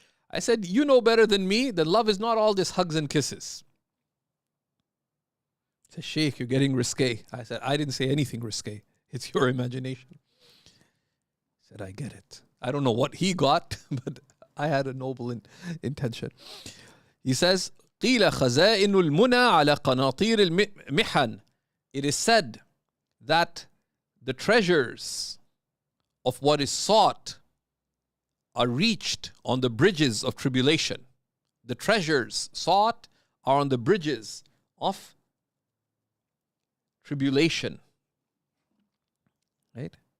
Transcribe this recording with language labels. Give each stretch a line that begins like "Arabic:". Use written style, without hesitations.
English: I said, you know better than me that love is not all just hugs and kisses. He said, Shaykh, you're getting risque. I said, I didn't say anything risque. It's your imagination. He said, I get it. I don't know what he got, but I had a noble intention. He says,
Arabic: قِيلَ خَزَائِنُ الْمُنَى عَلَى قَنَاطِيرِ الْمِحَنِ.
English: It is said that the treasures of what is sought are reached on the bridges of tribulation. The treasures sought are on the bridges of tribulation. Right?